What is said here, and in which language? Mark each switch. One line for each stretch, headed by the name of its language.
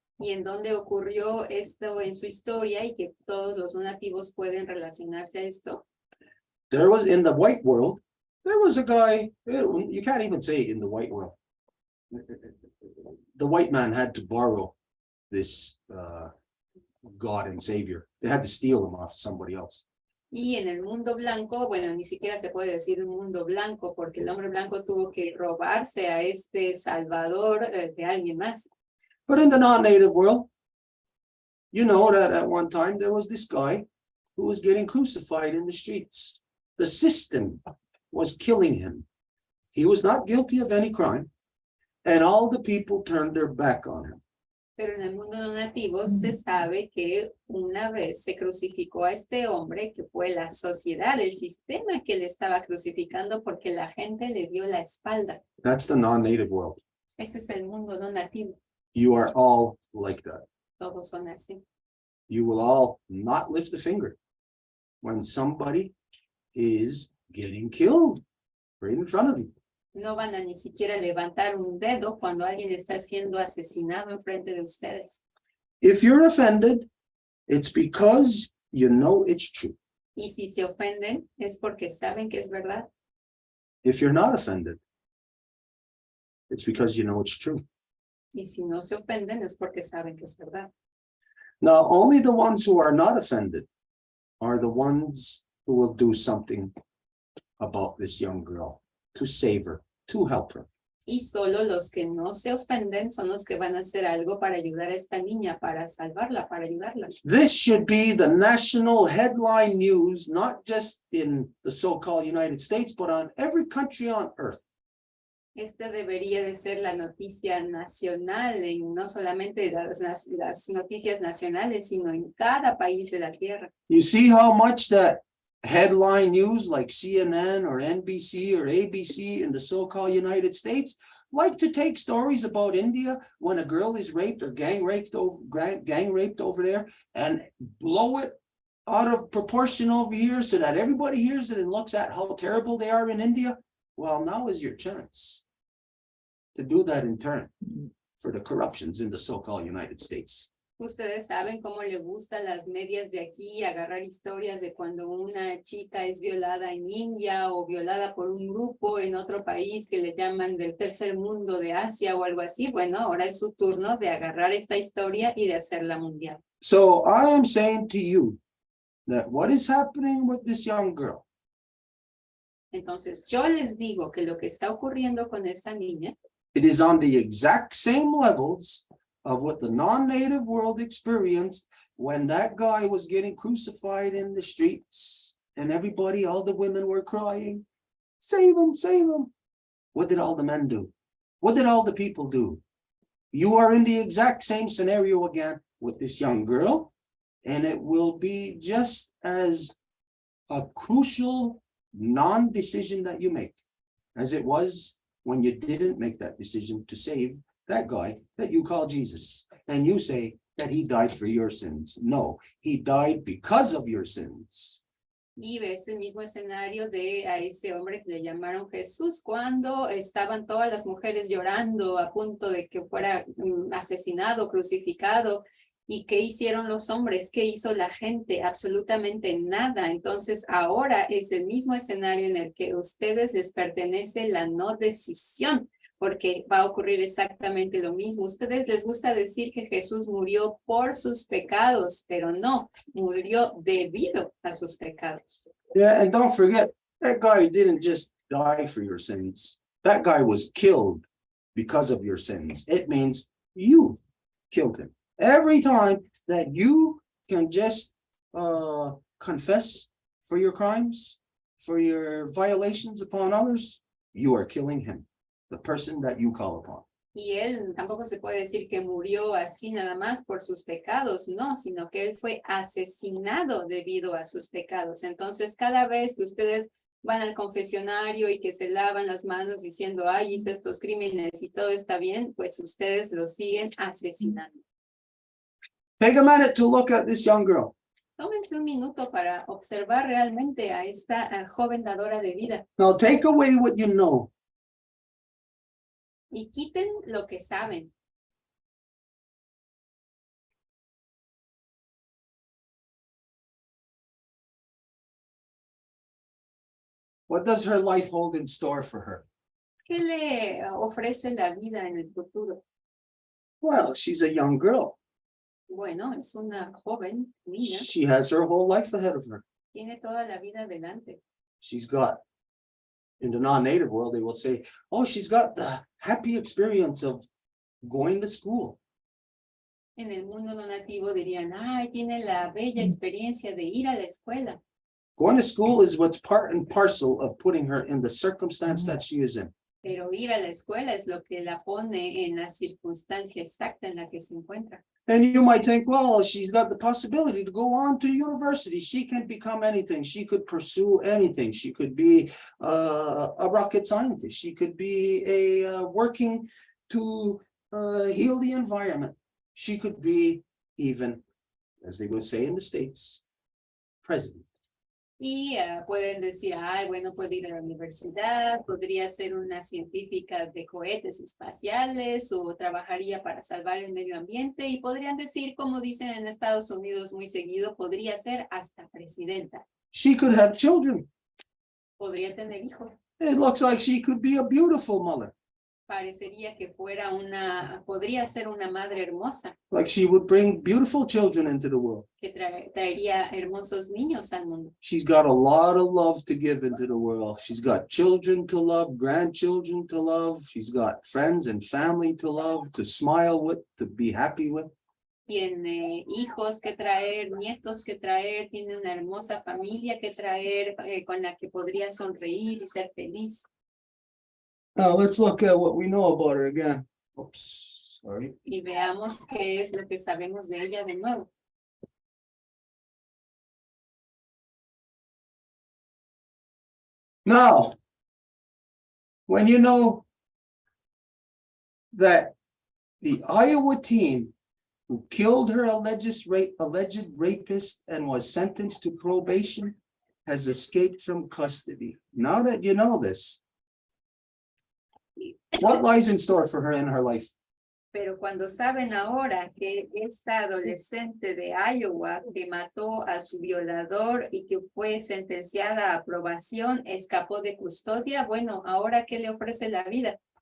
Spanish: y en dónde ocurrió esto en su historia y que todos los nativos pueden relacionarse a esto.
English: There was in the white world, there was a guy, you can't even say in the white world. The white man had to borrow this God and Savior. They had to steal him off somebody else.
Spanish: Y en el mundo blanco, bueno, ni siquiera se puede decir un mundo blanco porque el hombre blanco tuvo que robarse a este salvador de alguien más.
English: But in the non-native world, you know that at one time there was this guy who was getting crucified in the streets. The system was killing him. He was not guilty of any crime, and all the people turned their back on him.
Spanish: Pero en el mundo no nativo se sabe que una vez se crucificó a este hombre que fue la sociedad, el sistema que le estaba crucificando porque la gente le dio la espalda.
English: That's the non-native world.
Spanish: Ese es el mundo no nativo.
English: You are all like that.
Spanish: Todos son así.
English: You will all not lift a finger when somebody is getting killed right in front of you.
Spanish: No van a ni siquiera levantar un dedo cuando alguien está siendo asesinado enfrente de ustedes.
English: If you're offended, it's because you know it's true.
Spanish: Y si se ofenden es porque saben que es verdad.
English: If you're not offended, it's because you know it's true.
Spanish: Y si no se ofenden es porque saben que es verdad.
English: Now, only the ones who are not offended are the ones who will do something about this young girl to save her, to help her.
Spanish: Y solo los que no se ofenden son los que van a hacer algo para ayudar a esta niña, para salvarla, para ayudarla.
English: This should be the national headline news, not just in the so-called United States, but on every country on earth.
Spanish: Esta debería de ser la noticia nacional, en no solamente las noticias nacionales, sino en cada país de la tierra.
English: You see how much that headline news like CNN or NBC or ABC in the so-called United States like to take stories about India when a girl is raped or gang raped over there and blow it out of proportion over here so that everybody hears it and looks at how terrible they are in India. Well, now is your chance to do that in turn for the corruptions in the so-called United States.
Spanish: Ustedes saben cómo le gustan las medias de aquí agarrar historias de cuando una chica es violada en India o violada por un grupo en otro país que le llaman del tercer mundo de Asia o algo así. Bueno, ahora es su turno de agarrar esta historia y de hacerla mundial.
English: So I am saying to you that what is happening with this young girl,
Spanish: Entonces yo les digo que lo que está ocurriendo con esta niña
English: it is on the exact same levels of what the non-native world experienced when that guy was getting crucified in the streets and everybody, all the women were crying, save him, save him. What did all the men do? What did all the people do? You are in the exact same scenario again with this young girl, and it will be just as a crucial non-decision that you make as it was when you didn't make that decision to save that guy that you call Jesus, and you say that he died for your sins. No, he died because of your sins.
Spanish: y ves el mismo escenario de a ese hombre que le llamaron Jesús cuando estaban todas las mujeres llorando a punto de que fuera asesinado, crucificado. ¿Y qué hicieron los hombres? ¿Qué hizo la gente? Absolutamente nada. Entonces ahora es el mismo escenario en el que a ustedes les pertenece la no decisión, porque va a ocurrir exactamente lo mismo. Ustedes les gusta decir que Jesús murió por sus pecados, pero no, murió debido a sus pecados.
English: Yeah, and don't forget, that guy didn't just die for your sins. That guy was killed because of your sins. It means you killed him. Every time that you can just confess for your crimes, for your violations upon others, you are killing him, the person that you call upon.
Spanish: Y él tampoco se puede decir que murió así nada más por sus pecados, no, sino que él fue asesinado debido a sus pecados. Entonces, cada vez que ustedes van al confesionario y que se lavan las manos diciendo, ay, hice estos crímenes y todo está bien, pues ustedes lo siguen asesinando.
English: Take a minute to look at this young girl.
Spanish: Tómense un minuto para observar realmente a esta joven dadora de vida
English: Now take away what you know.
Spanish: y quiten lo que saben.
English: What does her life hold in store for her?
Spanish: ¿Qué le ofrece la vida en el futuro?
English: Well, she's a young girl.
Spanish: Bueno, es una joven niña,
English: She has her whole life ahead of her.
Spanish: tiene toda la vida delante.
English: She's got, in the non-native world, they will say, oh, she's got the happy experience of going to school.
Spanish: En el mundo no nativo dirían, ay, tiene la bella experiencia de ir a la escuela.
English: Going to school is what's part and parcel of putting her in the circumstance that she is in.
Spanish: Pero ir a la escuela es lo que la pone en la circunstancia exacta en la que se encuentra.
English: And you might think, well, she's got the possibility to go on to university. She can become anything. She could pursue anything. She could be a rocket scientist. She could be working to heal the environment. She could be even, as they would say in the States, president.
Spanish: Y pueden decir, ay, bueno, puede ir a la universidad, podría ser una científica de cohetes espaciales o trabajaría para salvar el medio ambiente y podrían decir, como dicen en Estados Unidos muy seguido, podría ser hasta presidenta.
English: She could have children.
Spanish: Podría tener hijos.
English: It looks like she could be a beautiful mother.
Spanish: Parecería que podría ser una madre hermosa,
English: Like she would bring beautiful children into the world.
Spanish: que traería hermosos niños al mundo.
English: She's got a lot of love to give into the world. She's got children to love, grandchildren to love. She's got friends and family to love, to smile with, to be happy with.
Spanish: Tiene hijos que traer, nietos que traer, tiene una hermosa familia que traer, con la que podría sonreír y ser feliz.
English: Now let's look at what we know about her again. Oops, sorry.
Spanish: Y veamos qué es lo que sabemos de ella de nuevo.
English: Now, when you know that the Iowa teen who killed her alleged rapist and was sentenced to probation has escaped from custody. Now that you know this, what lies in store for her in her life?
Spanish: Pero cuando saben ahora que esta adolescente de Iowa que mató a su violador y que fue sentenciada a aprobación, escapó de custodia, bueno, ahora ¿qué le ofrece la vida?